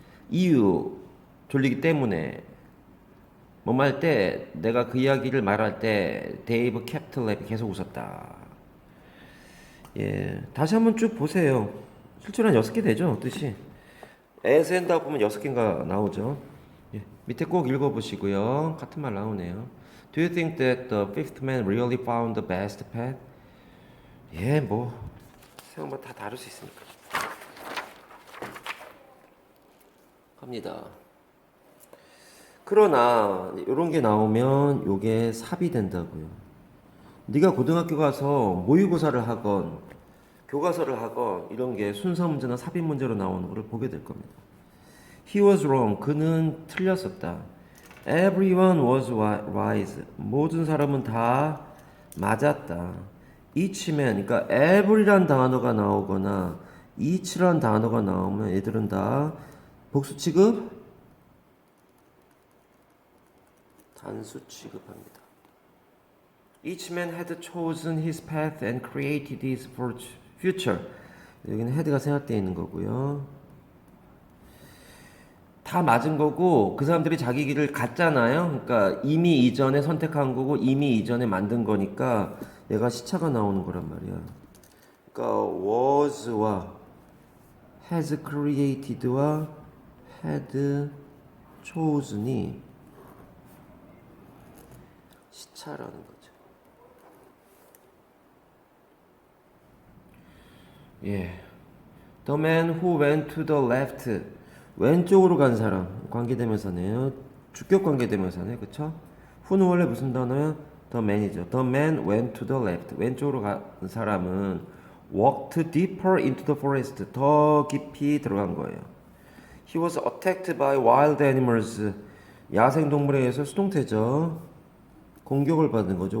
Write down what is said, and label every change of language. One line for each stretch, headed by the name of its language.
Korean: 이유 졸리기 때문에 뭐뭐 할 때 내가 그 이야기를 말할 때 데이브 캡틀랩이 계속 웃었다. 예, 다시 한번 쭉 보세요. 실제로 한 6개 되죠 뜻이. as 한다고 보면 6개인가 나오죠. 예, 밑에 꼭 읽어보시고요. 같은 말 나오네요.
English: Do you think that the fifth man really found the best path?
Korean: 예, 뭐 생각보다 다 다를 수 있으니까. 갑니다. 그러나 이런 게 나오면 요게 삽이 된다고요. 네가 고등학교 가서 모의고사를 하건 교과서를 하건 이런 게 순서 문제나 삽입 문제로 나오는 거를 보게 될 겁니다.
English: He was wrong.
Korean: 그는 틀렸었다.
English: Everyone was wise.
Korean: 모든 사람은 다 맞았다. each면, 그러니까 every란 단어가 나오거나 each란 단어가 나오면 얘들은 다 복수 취급, 단수 취급합니다.
English: Each man had chosen his path and created his future.
Korean: 여기는 had가 생략되어 있는 거고요. 다 맞은 거고 그 사람들이 자기 길을 갔잖아요. 그러니까 이미 이전에 선택한 거고 이미 이전에 만든 거니까 얘가 시차가 나오는 거란 말이야. 그러니까 was와 has created와 had chosen이 시차라는 거죠. 예.
English: The man who went to the left.
Korean: 왼쪽으로 간 사람. 관계대명사네요. 주격 관계대명사네. 그쵸? who는 원래 무슨 단어야?
English: The man이죠. The man went to the left.
Korean: 왼쪽으로 간 사람은
English: walked deeper into the forest.
Korean: 더 깊이 들어간 거예요.
English: He was attacked by wild animals.
Korean: 야생동물에 의해서 수동태죠. 공격을 받은 거죠.